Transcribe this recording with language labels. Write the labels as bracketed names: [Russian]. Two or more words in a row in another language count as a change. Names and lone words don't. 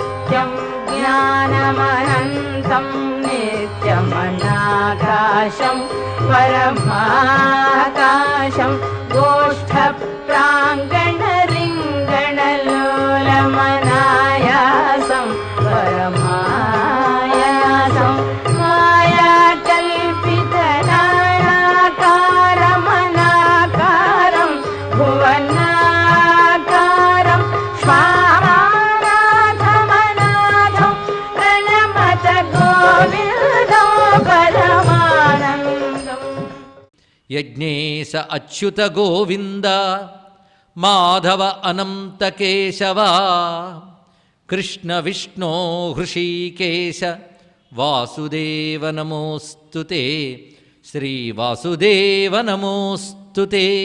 [Sanskrit] सत्यं ज्ञानमनन्तं नित्यमनाकाशं परमाकाशं गोष्ठप्राङ्गणरिङ्गणलोलमनायासं परमायासं मायाकल्पितनानाकारमनाकारं भुवनाकारं स्वामानाथमनाथं प्रणमत गोविन्दं परमानन्दम्। యజ్ఞేశ అచ్యుత గోవింద మాధవ అనంత కేశవ కృష్ణ విష్ణో హృషీకేశ వాసుదేవ నమోస్తుతే శ్రీ వాసుదేవ నమోస్తుతే.